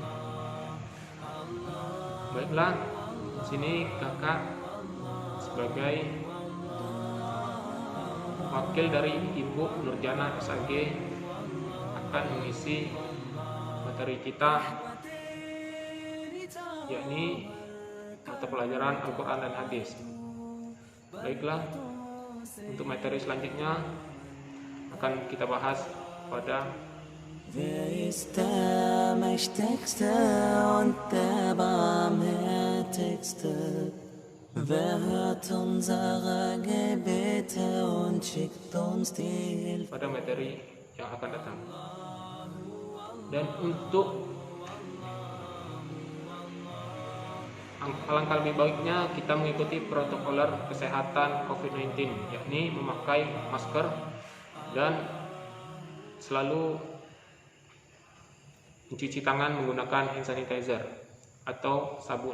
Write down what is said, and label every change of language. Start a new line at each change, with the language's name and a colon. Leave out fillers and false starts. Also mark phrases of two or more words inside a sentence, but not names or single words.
Indonesian: Baiklah, sini kakak sebagai wakil dari Ibu Nurjana SAG akan mengisi materi kita, yakni mata pelajaran Al-Quran dan Hadis. Baiklah, untuk materi selanjutnya akan kita bahas pada
German: Wer ist der Mächtigste und der Barmherzigste? Wer hört unsere Gebete und schickt uns die Hilfe?
Indonesian: pada materi yang akan datang. Dan untuk alangkah lebih baiknya kita mengikuti protokoler kesehatan COVID-19, yakni memakai masker dan selalu mencuci tangan menggunakan
English: hand sanitizer
Indonesian: atau sabun.